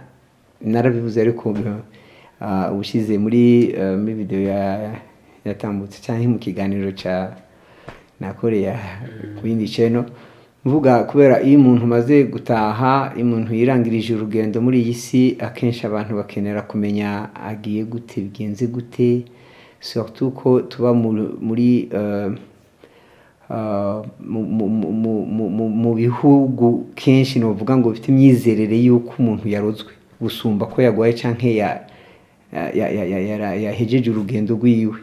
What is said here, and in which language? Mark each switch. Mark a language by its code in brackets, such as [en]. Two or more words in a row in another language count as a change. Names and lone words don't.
[rn] Narabivuze ariko ubushize muri video yatambutse cyangwa mu kiganiro ca nakoreye ku yindi channel, mvuga kubera iyo umuntu maze gutaha, umuntu yirangirije urugendo muri iyi si, akenshi abantu bakenera kumenya agiye gute, bigenze gute, surtout ko tuba muri mu bihugu kenshi novuga ngo bifite imyizerere yuko umuntu yarozwe gusumba ko yagwaye canke yahejeje urugendo rwiwe.